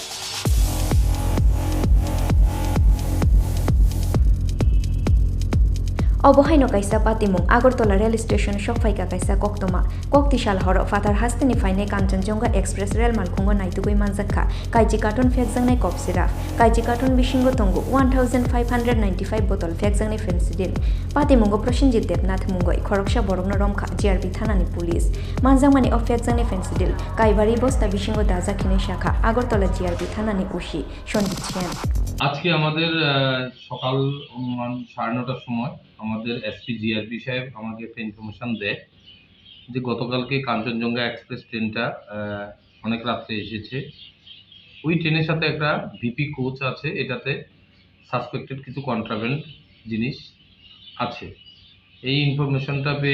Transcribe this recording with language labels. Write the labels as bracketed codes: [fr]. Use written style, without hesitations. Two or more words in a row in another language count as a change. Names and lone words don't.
[trp] Obohaino kaisa patimung Agartala [en] rail station [trp] shokfaika kaisa koktoma Koktisal horo fatar hasteni faine Kanchenjunga Express rail malkhungo naitugoi manjakha kaiji carton fekjangnai kopsira kaiji carton bisingo tongo 1595 bottle fekjangnai fensidil patimungo Prosenji Debnath mungoi khoroksa borognoromkha JRP thanani police manjangmani of fekjangnai fensidil kaibari bosta bisingo dajakhine shakha Agartala JRP thanani ushi Sonjit Chen [bn] আজকে আমাদের সকাল অনুমান 9:30টার সময় আমাদের এসপি জিআরপি সাহেব আমাকে একটা ইনফরমেশন দেয় যে গতকালকে কাঞ্চনজঙ্ঘা এক্সপ্রেস ট্রেনটা অনেক রাত্রে এসেছে ওই ট্রেনের সাথে একটা ভিপি কোচ আছে এটাতে সাসপেক্টেড কিছু কন্ট্রাব্যান্ড জিনিস আছে এই ইনফরমেশনটা পেয়ে